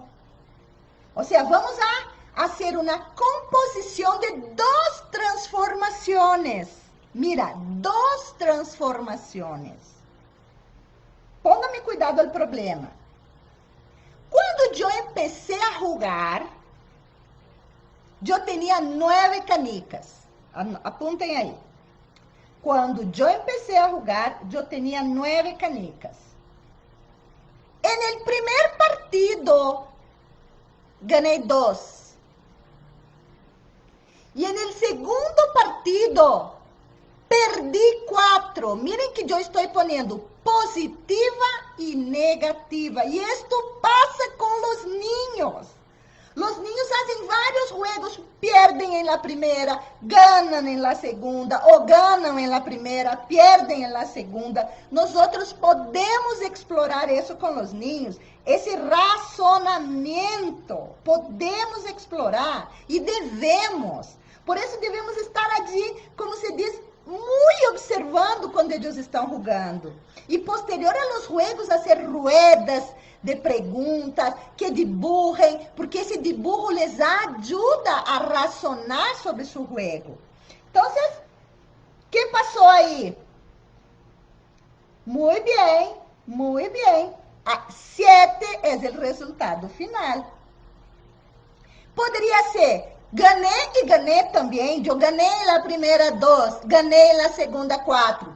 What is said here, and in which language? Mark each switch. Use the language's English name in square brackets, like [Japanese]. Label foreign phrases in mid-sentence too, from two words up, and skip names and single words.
[Spanish] O sea, vamos a hacer una composición de 2 transformaciones. Mira, 2 transformaciones. Póngame cuidado al problema. Cuando yo empecé a jugar, yo tenía 9 canicas. [Portuguese] Apuntem aí. Quando eu empecé a jogar, eu tinha 9 canicas. [Spanish] En el primer partido, [Portuguese] ganhei 2. [Spanish] E en el segundo partido, perdi 4. Miren que [Portuguese] eu estou [Spanish] poniendo positiva e negativa. [Portuguese] E isto passa com os niños. [Spanish] Los niños hacen varios juegos, pierden en la primera, ganan en la segunda, o ganan en la primera, pierden en la segunda. Nosotros podemos explorar eso con los niños, ese razonamiento, podemos explorar y debemos. Por eso debemos estar allí, como se diz, muy observando [Portuguese] quando eles estão jogando. [Spanish] E posterior a los juegos, hacer ruedas de perguntas que dibujem, porque esse dibujo les ajuda a razonar sobre su juego. [Portuguese] Então, o que passou aí? Muito bem, muito bem. 7 é o resultado final. Poderia ser ganhei e ganhei também. Eu ganhei na primeira 2, ganhei na segunda 4.